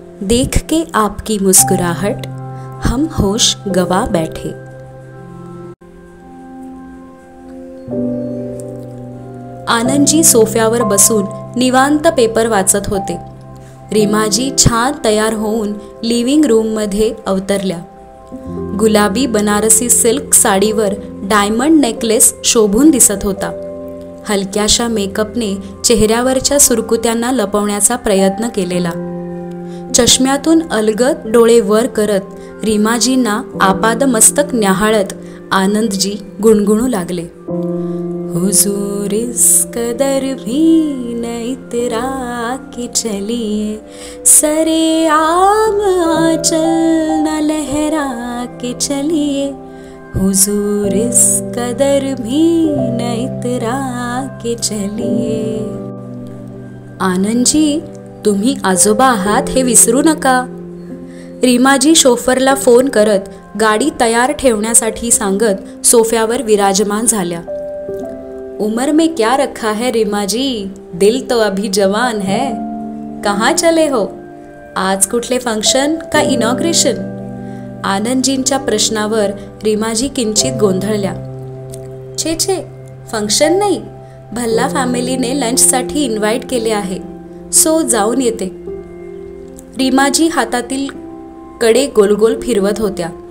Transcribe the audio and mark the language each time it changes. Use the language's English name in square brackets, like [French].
[Hindi] देख के आपकी मुस्कुराहट हम होश गवा बैठे. [Marathi] आनंदजी सोफ्यावर बसून निवांत पेपर वाचत होते. रीमाजी छान तयार होऊन लिव्हिंग रूममध्ये अवतरल्या. गुलाबी बनारसी सिल्क साडीवर डायमंड नेकलेस शोभून दिसत होता. हलक्याशा मेकअपने चेहऱ्यावरच्या सुरकुत्यांना लपवण्याचा प्रयत्न केलेला. चष्म्यातून अलगद डोळे वर करत रीमाजींना आपादमस्तक न्याहाळत आनंदजी गुणगुणू लागले. [Hindi] हुजूर इस कदर भी न इतरा के चलिए, सरे आम आंचल न लहरा के चलिए. हुजूर इस कदर भी न इतरा के चलिए. [Marathi] आनंदजी, तुम्ही आजोबा आहात हे विसरू नका. रीमाजी शोफरला फोन करत गाडी तयार ठेवण्यासाठी सांगत सोफ्यावर विराजमान झाल्या. [Hindi] उम्र में क्या रखा है रीमा जी, दिल तो अभी जवान है. कहाँ चले हो? [Marathi] आज कुठले [Hindi] फंक्शन का इनॉग्रेशन? [Marathi] आनंदजींच्या प्रश्नावर रीमाजी किंचित गोंधळल्या. छे छे, फंक्शन नाही, भल्ला फॅमिलीने लंचसाठी इन्व्हाइट केले आहे, सो जाऊन येते. रीमाजी हातातील कडे गोलगोल फिरवत होत्या.